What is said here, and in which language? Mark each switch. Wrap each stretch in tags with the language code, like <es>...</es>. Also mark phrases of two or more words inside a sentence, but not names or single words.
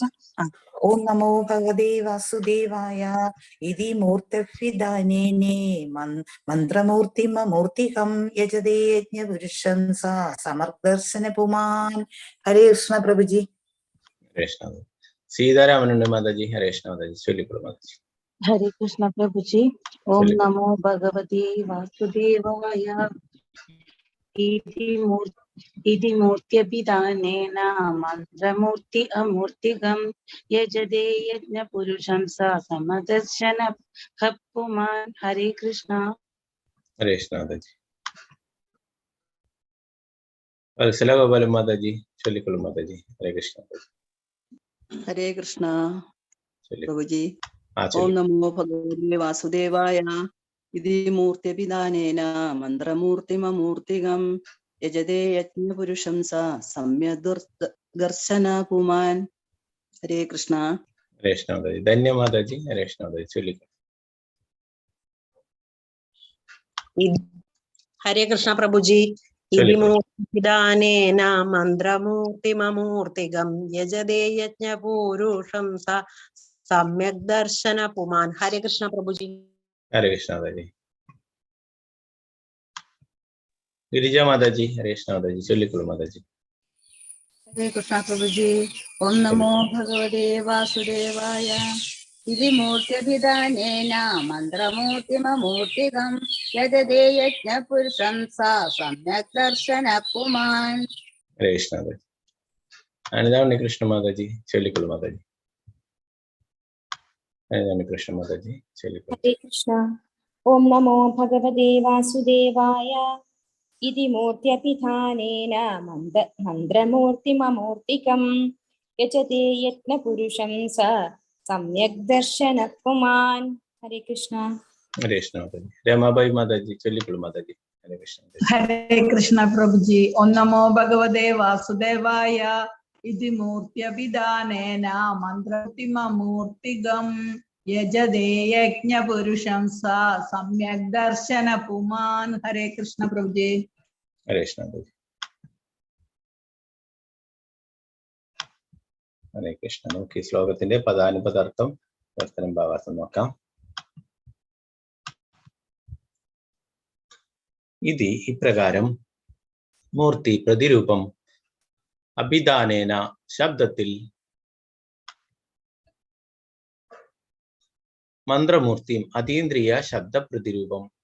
<sa>ഓം നമോ ഭഗവതേ വാസുദേവായ ഇതി മൂർത്യഭിധാനേന മന്ത്രമൂർത്തിമൂർത്തികം യജതേ യജ്ഞപുരുഷം സ സമക് ദർശന പുമാൻ.</sa> <ml>ഹരേ കൃഷ്ണ പ്രഭുജി. ഹരേ കൃഷ്ണ. സീതാരാമനുണ്ട് മാതാ ജി. ഹരേ കൃഷ്ണ മാതാ ജി. ചൊല്ലിക്കോളൂ മാതാ ജി. ഹരേ കൃഷ്ണ പ്രഭുജി.</ml> <sa>ഓം നമോ ഭഗവതേ വാസുദേവായ इति मूर्त्यभिधानेन मन्त्रमूर्ति अमूर्तिगं यजते यज्ञपुरुषं स समदर्शन पुमान्। हरे कृष्ण।</sa> <hi>हरे कृष्ण माताजी। वत्सला गोपाल माताजी चलिए माताजी। हरे कृष्ण। हरे कृष्ण प्रभुजी। हाँ</hi> <sa>ओम नमो भगवते वासुदेवाय। इति मूर्त्यभिधानेन मन्त्रमूर्तिममूर्तिगं यजते यज्ञपुरुषं स सम्यग्दर्शन पुमान्।</sa> <hi>हरे कृष्ण। हरे कृष्ण माताजी। धन्य माताजी। हरे कृष्ण माताजी चलिए। हरे कृष्ण प्रभुजी।</hi> <sa>इति मूर्तिदानेन मन्त्रमूर्तिममूर्तिगं यजते यज्ञपुरुषं स सम्यक् दर्शन पुमान्।</sa> <hi>हरे कृष्ण प्रभुजी। हरे कृष्ण माताजी। गिरिजा माताजी। हरे कृष्ण माताजी चलिए माताजी। हरे कृष्ण प्रभुजी।</hi> <sa>ओम नमो भगवते वासुदेवाय। इति मूर्त्यभिधानेन मन्त्रमूर्तिममूर्तिगं यजते यज्ञपुरुषं स सम्यक् दर्शन पुमान्।</sa> <hi>हरे कृष्ण माताजी। अनुदान कृष्ण माताजी चलिए माताजी। अनुदान कृष्ण माताजी चलिए।</hi> <sa>हरे कृष्ण। ओम नमो भगवते वासुदेवाय। इति मूर्त्यभिधानेन मन्त्रमूर्तिममूर्तिकं यजते यज्ञपुरुषं स सम्यक् दर्शन पुमान्।</sa> <hi>हरे कृष्ण। हरे कृष्ण माताजी। रमाबाई माताजी चलिए माताजी। हरे कृष्ण। हरे कृष्ण प्रभुजी।</hi> <sa>ओम नमो भगवते वासुदेवाय। इति मूर्त्यभिधानेन मन्त्रमूर्तिगं यजते यज्ञपुरुषं स सम्यक् दर्शन पुमान्।</sa> <hi>हरे कृष्ण प्रभुजी। हरे कृष्ण माताजी। हरे कृष्ण.</hi> <ml>നമുക്ക് ഈ ശ്ലോകത്തിന്റെ പദാനുപദാർത്ഥം വർത്തനം ഭാവാർത്ഥം നോക്കാം. ఇది ഇപ്രകാരം മൂർത്തി പ്രതിരൂപം അഭിധാനേന ശബ്ദത്തിൽ മന്ത്രമൂർത്തിയും അതീന്ദ്രിയ ശബ്ദ പ്രതിരൂപം</ml>